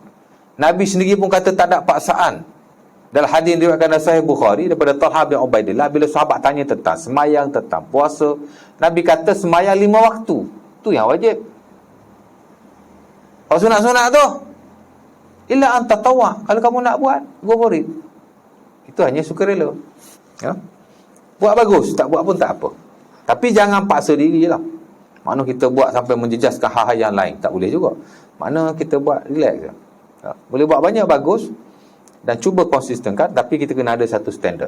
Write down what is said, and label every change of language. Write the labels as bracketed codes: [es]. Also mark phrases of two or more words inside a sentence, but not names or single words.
[ms] Nabi sendiri pun kata tak ada paksaan. Dalam hadis yang diriwayatkan oleh Sahih Bukhari daripada Talha bin Ubaidillah, bila sahabat tanya tentang semayang, tentang puasa, Nabi kata semayang 5 waktu. Tu yang wajib. Kalau sunat-sunat tu, [ar] إلا أن تطوع. [ms] Kalau kamu nak buat, [en] go for it. [ms] Itu hanya sukarela. Ya? Buat bagus, tak buat pun tak apa. Tapi jangan paksa diri je lah. Mana kita buat sampai menjejaskan hal-hal yang lain, tak boleh juga. Mana kita buat relax je. Ya? Boleh buat banyak, bagus. dan cuba konsistenkan, tapi kita kena ada satu standard.